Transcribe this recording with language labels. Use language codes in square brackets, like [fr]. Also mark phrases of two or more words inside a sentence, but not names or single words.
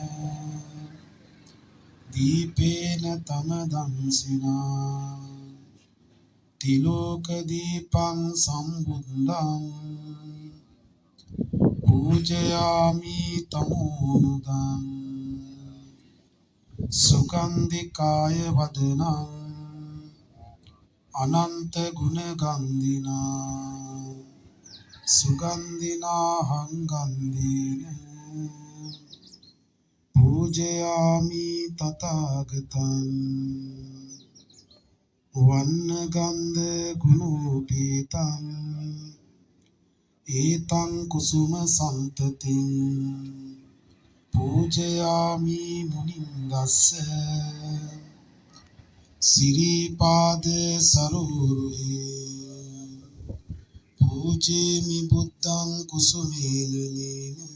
[pi] දීපේන තම දංසිනා තිලෝක දීපං සම්බුද්ධං පූජයාමි තමෝනුදං සුගන්ධිකාය වදනං අනන්ත ගුණ ගන්ධිනා සුගන්ධිනා හංගන්ධේන පූජයාමි තථාගතං වන්නගන්ධ ගුණෝපේතං ඒතං කුසුම සම්තතින් පූජයාමි මුනින්දස්ස සිරිපාද සරෝරුහි පූජේමි බුද්ධං කුසුමේනනේන